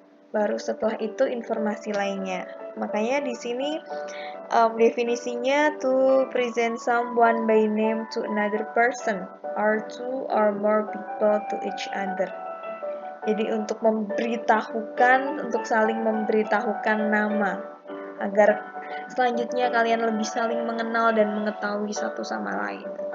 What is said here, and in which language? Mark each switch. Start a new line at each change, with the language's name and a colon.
Indonesian: Baru setelah itu informasi lainnya.
English: Makanya di sini definisinya to present someone by name to another person or two or more people to each other.
Indonesian: Jadi untuk memberitahukan, untuk saling memberitahukan nama agar selanjutnya kalian lebih saling mengenal dan mengetahui satu sama lain.